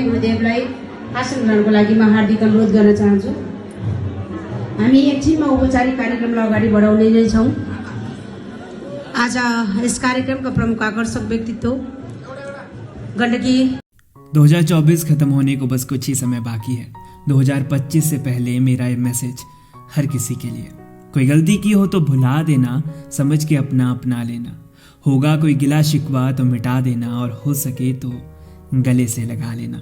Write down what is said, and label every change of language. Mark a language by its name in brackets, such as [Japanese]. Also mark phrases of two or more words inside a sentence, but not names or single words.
[Nepali] गुरुदेवलाई आसन ग्रहणको लागि म हार्दिक अनुरोध गर्न चाहन्छु। हामी एकछिनमा औपचारिक कार्यक्रमलाई अगाडि बढाउने नै छौँ। [Hindi] आज इस कार्यक्रम का प्रमुख आकर्षक व्यक्तित्व गंडकी 2024 खत्म होने को बस कुछ ही समय बाकी है। 2025 से पहले मेरा ये मैसेज हर किसी के लिए, कोई गलती की हो तो भुला देना, समझ के अपना अपना लेना, होगा कोई गिला शिकवा तो मिटा देना, और हो सके तो गले से लगा लेना।